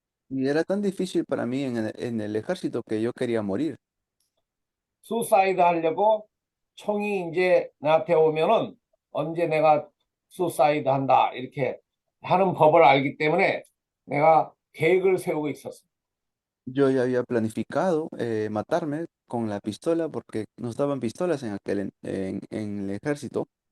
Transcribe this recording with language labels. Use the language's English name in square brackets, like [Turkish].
[Spanish] Y era tan difícil para mí en el ejército que yo quería morir. [Korean] 수사이드 하려고 총이 이제 나한테 오면은 언제 내가 수사이드 한다 이렇게 하는 법을 알기 때문에 내가 계획을 세우고 있었어요. [Spanish] Yo ya había planificado matarme con la pistola porque nos daban pistolas en el ejército.